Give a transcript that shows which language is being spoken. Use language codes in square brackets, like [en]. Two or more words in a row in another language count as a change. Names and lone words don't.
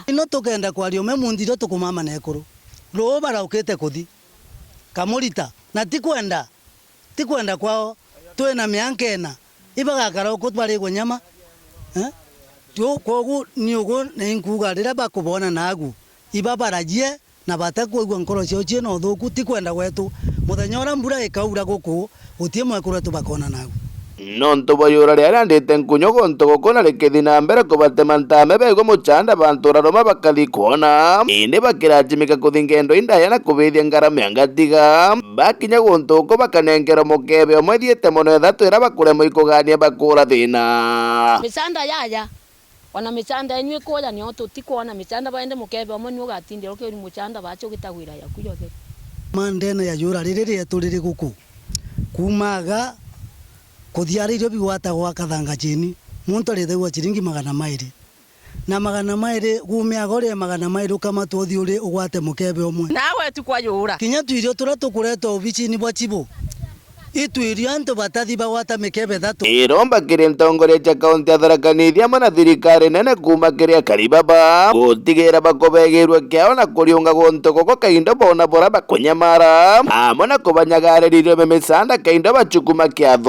[mer] ino tukenda kwaria ume mundiro tukumama na ekuru ro baraukite kuthi kamurita na tikwenda kwao twina miaka ena ibagakara uko twari nyama kogu niugo ninkuga rira bakubona nagu ibabarajie na batakuigwa nkoro cio no thuku tikwenda gwetu muthenya ora mbura ikaura guku gutie mwekuru tubakona nagu nonto boyura rĩrĩa ndĩte nkunyo gonto gũkũna rĩkĩthi na mbere kũbatema ntame begwo mũchanda bantu raroma bakathi kuona ĩndĩ bakĩrajimĩka kũthi ngendo indaya na kũbĩthia ngarama ya ngatiga bakinya gonto ũkũ bakanengera mũkebe ũmwe thiĩte mũno ĩthatũ ĩra bakũremwo ikũgania bakũra thĩna mĩchanda yaya ona mĩchanda yenyu ĩkũya nĩo tũtikuona mĩchanda baende mũkebe ũmwe nĩ ũgatindĩra ũkĩũri mũchanda bacho gĩtagwĩra yaku yothe mandene ya yũra rĩrĩ rĩetũ rĩrĩ gũkũ kumaga kuthiaririo bigwata gwa kathanga chini muntu arithegwa chiringi 200 na 200 gumia gore 200 kama tuthi uri ugwate mukebe omwe nawe tukwayura kinya twirio tura tukuretwo obici ni bwa chibo itwirio antu batathi bagwata mikebe thatu iromba kiri ntongore cha kaunti ya Tharaka Nithi amwe na thirikari nene kuma kiria karibaba gutigira bakobegerwe kiao na kuriunga gonto goko kaindo bona bora bakunyamara amwe na kubanyagaririo memisanda kaindo bachukuma kiatho